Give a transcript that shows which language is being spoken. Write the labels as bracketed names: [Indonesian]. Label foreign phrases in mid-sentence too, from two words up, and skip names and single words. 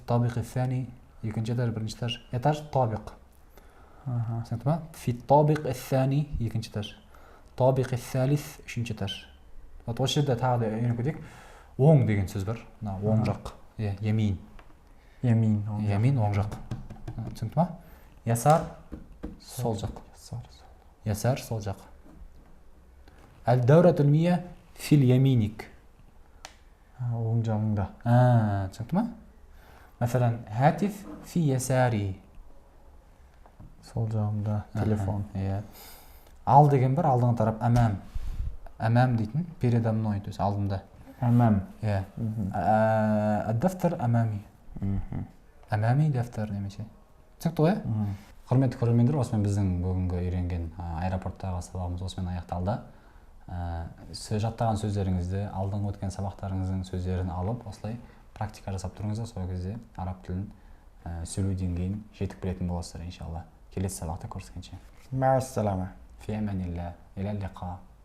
[Arabic] طابق الثاني [Kazakh] екінші этаж бірінші этаж этаж табиқ түсінікті ма [Arabic] في طابق الثاني [Kazakh] екінші этаж [Arabic] طابق الثالث [Kazakh] үшінші этаж вот осы жерде тағы да үйреніп кетейік оң деген сөз бар мына оң жақ иә ямин оң жақ түсінікті ма ясар сол жақ ясар сол жақ [Arabic] الدورة المياه في اليمينك. [Kazakh] оң жағыңда. түсінікті ма? [Arabic] مثلا هاتف في يساري. [Kazakh] Сол жағымда телефон. Иә. Ал деген бар, алдыңғы тарап әмәм. Әмәм дейтін, [Russian] передо мной, [Kazakh] то есть алдымда. Әмәм. [Arabic] Иә. الدفتر أمامي. أمامي دفتر немесе. [Kazakh] Түсінікті ғой? Құрметті көрермендер, осымен біздің бүгінгі үйренген аэропорттағы сабағымыз осымен аяқталды. Жаттаған сөздеріңізді, алдыңғы өткен сабақтарыңыздың сөздерін алып, осылай практика жасап тұрыңыздар, сол кезде араб тілін сөйлеу деңгейін жетік білетін боласыздар иншалла. Келесі сабақта көріскенше. Мәссәләмә. [Arabic] في أمان الله إلى اللقاء.